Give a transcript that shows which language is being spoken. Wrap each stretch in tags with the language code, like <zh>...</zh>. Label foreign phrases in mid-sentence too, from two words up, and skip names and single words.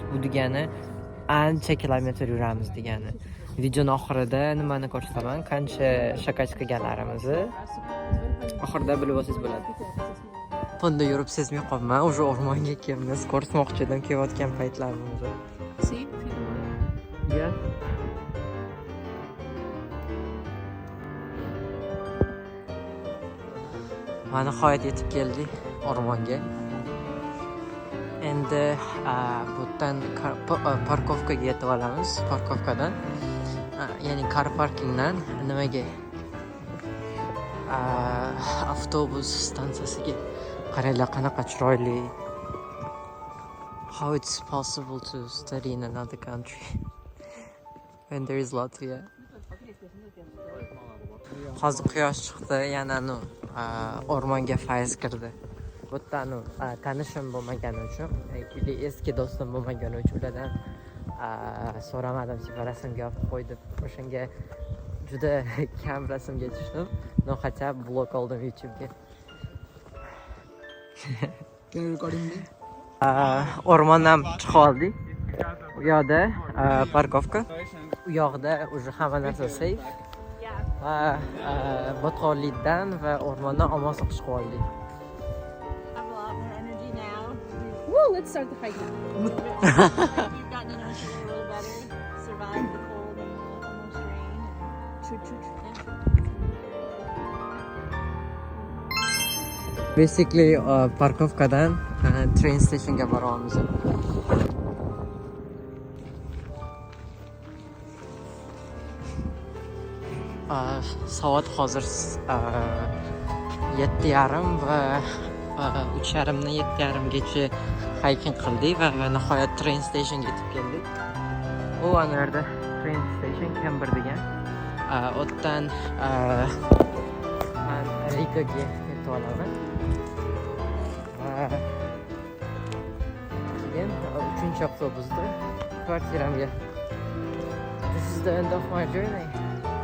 <uz>Bu degani ancha kilometr yuramiz degani. Videoning oxirida nimani ko'rsataman, qancha shakach qilganlarimizni oxirida bilib olsangiz bo'ladi. Bunda yurib sezmay qolman, o'sha o'rmonga kelamiz, ko'rsatmoqchi edim kelayotgan paytlarimizni.</uz> <en>See? Yeah.</en> <uz>Mana nihoyat yetib keldik o'rmonga. Endi bu yerdan parkovkaga yetib olamiz. Parkovkadan, ya'ni</uz> <en>car parkingdan</en> <uz>nimaga? Avtobus stansiyasiga. Qaranglar, qanaqa chiroyli.</uz> <en>How it's possible to study in another country when there is Latvia.</en> <uz>Hozir quyosh chiqdi, yana o'rmonga fayz kirdi. Bu yerda tanishim bo'lmagani uchun, eski do'stim bo'lmagani uchun ulardan so'ramadim, rasmga olib qo'y deb. O'shanga juda kam rasmga tushdim. Noxacha blok oldim YouTube'ga. O'rmondan chiqib oldik. U yoqda parkovka. U yoqda уже hamma narsa safe. Va botqonlikdan va o'rmondan omonlik chiqib oldik.</uz> <en>Have a lot more energy now. Woo, let's start the hike now. You've gotten energy a little better. Survived the cold and the almost rain.</en> <uz>Basically parkovkadan</uz> <en>train stationga</en> <uz>boramiz. Soat hozir 7:30 va 3:30dan 7:30gacha hiking qildik va nihoyat</uz> <en>train stationga</en> <uz>yetib keldik. U anarda</uz> <en>train station</en> <uz>Camber degan. O'tdan men Rigaga yetib olaman. Keyin 3-avtobusda kvartiramga.</uz> <en>This is the end of my journey.</en>